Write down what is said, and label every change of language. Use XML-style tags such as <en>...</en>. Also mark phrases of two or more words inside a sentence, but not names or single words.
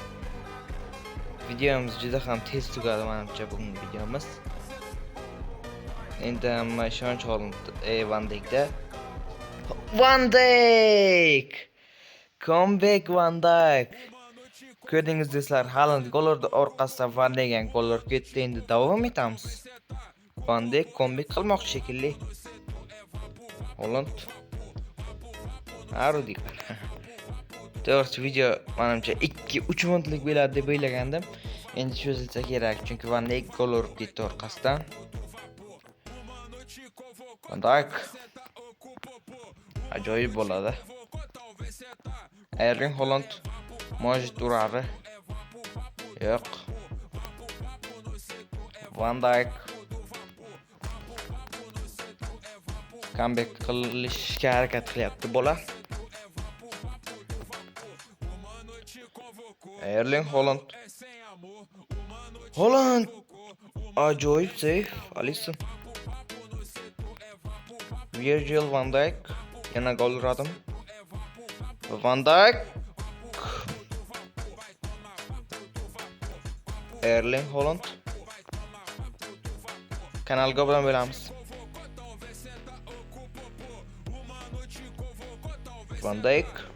<uz>Videomiz juda ham tez tugadi menimcha bugungi videomiz. Endi hamma ishonch Haaland, Van Dijkda. Van Dijk! Comeback Van Dijk. Ko'rdingiz do'stlar, Haaland gol urdi, orqasidan Van Dijk ham gol urib ketdi. Endi davom etamiz. Van Dijk comeback qilmoqchi shekilli. Haaland. Arudik. To'g'ri, video menimcha 2-3 minutlik bo'ladi deb o'ylagandim. Endi cho'zilsa kerak, chunki Van Dijk gol urib ketdi orqasidan. Van Dijk. Ajoyib bo'ladi. Erling Haaland Mojit uradi. Yo'q. Van Dijk comeback qilishga harakat qilyapti bola. Erling Haaland. Ajoyib save. Alisson. Virgil van Dijk. Yana gol uradim. Van Dijk. Erling Haaland. Kanalga obuna bo'lamiz. Van Dijk.</uz>